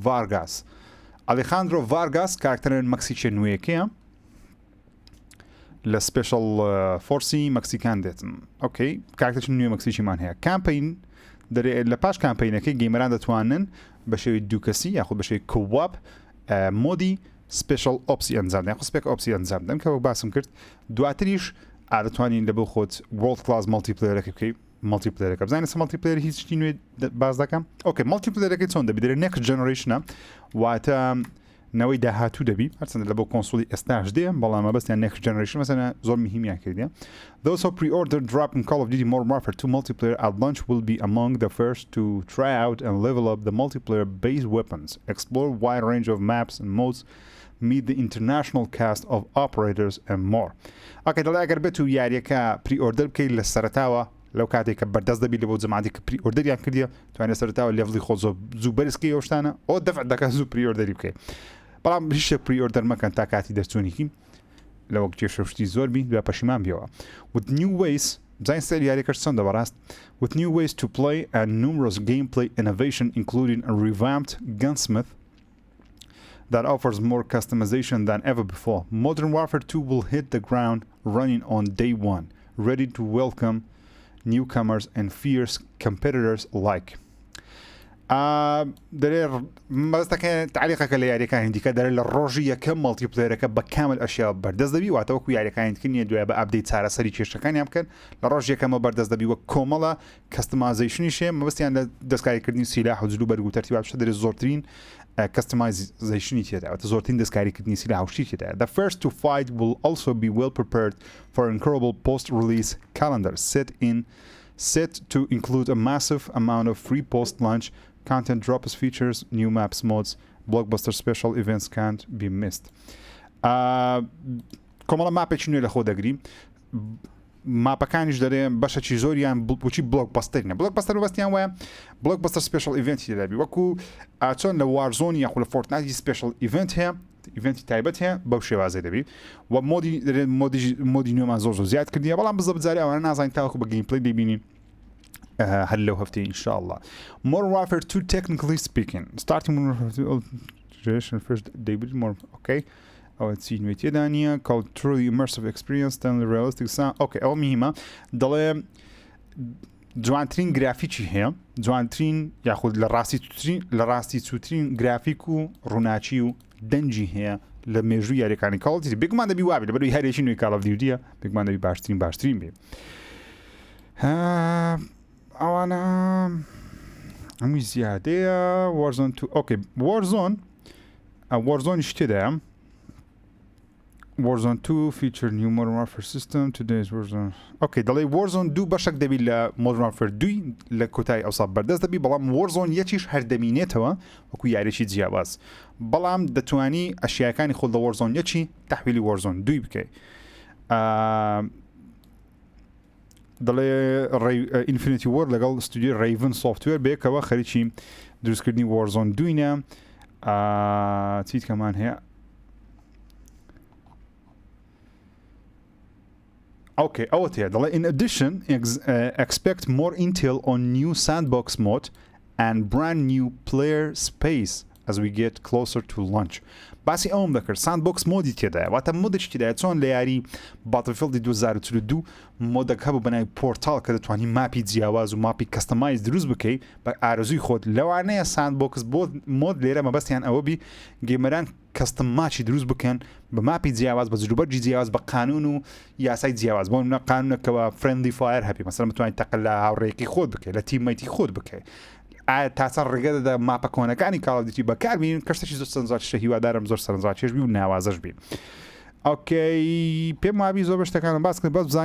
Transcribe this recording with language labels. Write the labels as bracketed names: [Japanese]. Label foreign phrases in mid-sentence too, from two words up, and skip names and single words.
[Central Kurdish] Vargas کارکتەرێن مەکسیکێ نوێیەکەیە لە [English] special forces Mexican [Central Kurdish] دێتن ئۆکەی کارکتەرێکی نوێ مەکسیکیمان هەیە کامپین لە پاش کامپینەکەی گەیمەران دەتوانن بە شێوی دووکەسی یاخود بە شێوی کوواپ مۆدی [English] special ops [Central Kurdish] ئەنجام دەن [English] spec ops [Central Kurdish] ئەنجام دەن کە وەک باسم کرد دواتریش دەتوانین لە بۆ خۆت [English] world class [Central Kurdish] مەڵتیپلەیەرەکە بکەیت مەڵتیپلەیەرەکە بزانین سە مەڵتیپلەیەر هیچی نوێ باز دەکەم ئۆکێ مەڵتیپلەیەرەکەی چۆن دەبی دەرێ [English] next generation [Central Kurdish] واتە نەوەی داهاتوو دەبی هەرچەندە لە بۆ کۆنسۆلی ئێستاش دێ بەڵام مەبەستیان [English] next generation [Central Kurdish] مەسەلەن زۆر مهمیان کردیە [English] those who pre-order dropping [Central Kurdish] Call of Duty [English] Modern Warfare 2 multiplayer at launch will be among the first to try out and level up the multiplayer based weapons explore wide range of maps and modes meet the international cast of operators and more [Central Kurdish] ئەکە دەڵێ ئەگەر بێت و یاریەکە پری-ئۆردەر بکەیت لە سەرەتاوە لەو کاتێک کە [English] بەردەست دەبی لە بۆ جەماعەتی کە پری-ئۆردەریان کردیە توانێت سەرەتاوە لێڤڵی خۆ زوو بەرزکەی ئەو شتانە ئەو دەفع دەکات زوو پری-ئۆردەری بکەیت بەڵام هیچ شتێک پری-ئۆردەر مەکەن تا کاتی دەرچوونێکی لە وەک کێشەشتی زۆر بی دوای پەشیمان بیەوە with new ways بزانین سەر یاریەکەش چەندە بەڕاست with new ways to play and numerous gameplay innovation including a revamped gunsmith that offers more customization than ever before. Modern Warfare 2 will hit the ground running on day one, ready to welcome newcomers and fierce competitors alike. [Central Kurdish] دەرێ مەبەستەکە تعلیقەکە لە یاریەکانی دیکە دەرێ لە ڕۆژی یەکەم مەڵتیپلەیەرەکە بە کامل ئەشیا بەردەست دەبی واتە وەکو یاریەکانی تکردنیە دوای بە ئەپدەیت چارەسەری کێشەکانیان بکەن لە ڕۆژ یەکەمە بەردەست دەبی وە کۆمەڵە کەستمایزیشنیشێ مەبەستیان لە دەستکاریکردنی سیلاح و جلو بەرگ و تەرتیبات شتە دەرێ زۆرترین customization تێداوەتە زۆرترین دەستکاریکردنی سیلاح و شتی تێدایە [English] the first to fight will also be well prepared for an incredible post-release calendar set to include a massive amount of free post-launch content drops features new maps modes blockbuster special events can't be missed [Central Kurdish] کۆمەڵە ماپێکی نوێ لە خۆ دەگری ماپەکانیش دەرێ بەشەکی زۆریان بچی بلۆکبەستەرینە بلۆکبەستەر بەستیان وایە بلۆکبەستەر [English] special event [Central Kurdish] دەبی وەکو چۆن لە وارزۆن یاخو لە فۆرتنایتی [English] special event [Central Kurdish] هەیە ئیڤنتی تایبەت هەیە بەو شێوازەی دەبی و مۆدی نوێمان زۆر زیاد کردیە بەڵام بزە بجارێ ئەوانە نازانین تاوەکو بە گەیمپڵەی دەبینین هەر لەو هەفتەی ئینشاءالله Modern Warfare 2 [English] technically speaking starting with first debut more okay [Central Kurdish] ئەوە چی نوێ تێدا نییە [English] called truly immersive experience and realistic sound okay [Central Kurdish] ئەوە میهمە دەڵێ جوانترین گرافیکی هەیە جوانترین یاخود لە ڕاستی چووترین گرافیک و ڕووناچی و دەنجی هەیە لە مێژووی یاریەکانی Call of Duty بێگومان دەبی وابێت لە بەروی هەرێکی نوێی Call of Dutyە بێگومان دەبی باشترین بێ ئەوانە هەمووی زیادەیە Warzone 2 okay Warzone شتێدایە Warzone 2 [English] feature new Modern Warfare system today's [Central Kurdish] Warzone اوكي دەڵێ Warzone 2 بەشێک دەبی لە Modern Warfare 2 لە کۆتایی ئەوسا بەردەست دەبی بەڵام Warzone یەکیش هەردەمینێتەوە وەکو یاریشی جیاواز بەڵام دەتوانی ئەشیاکانی خۆت لە Warzone یەکی تحویلی Warzone 2 بکەی دەڵێ Infinity Ward لەگەڵ ستودیۆ Raven Software بێکەوە خەریکی دروستکردنی Warzone 2 چیت کەمان هەیە [English] Okay, in addition, expect more intel on new sandbox mode and brand new player space as we get closer to launch. [Central Kurdish] باسی ئەوم دەکرد sandbox مۆدی تێدایە واتە مۆدێکی تێدایە چۆن لە یاری Battlefield 2042 مۆدەک هەبوو بەناوی پۆرتال کە دەتوانی ماپی جیاواز و ماپی کەستەمایز دروست بکەی بە ئارەزووی خۆت لەوانەیە ساندبۆکس بۆ مۆد لێرە مەبەستیان ئەوە بی گێمەران کەستم ماچی دروست بکەن بە ماپی جیاواز بە جروبەرجی جیاواز بە قانون و یاسای جیاواز بۆ منە قانونەکەەوە [English] friendly fire [Central Kurdish] هەبی مەسەڵەن بتوانیت تەقل لە هاوڕێکی خۆت بکەیت لە تیممەیتی خۆت بکەیت تاسە ڕێگە دەدا ماپە کۆنەکانی کاڵدیتی بەکاربین کەشتێکی زۆر سەرنجڕاکێشە هیوادارم زۆر سەرنجڕاکێش بی و ناوازەش بی ئۆکەی پێم وابی زۆر بەشتەکانم باس کرد بەس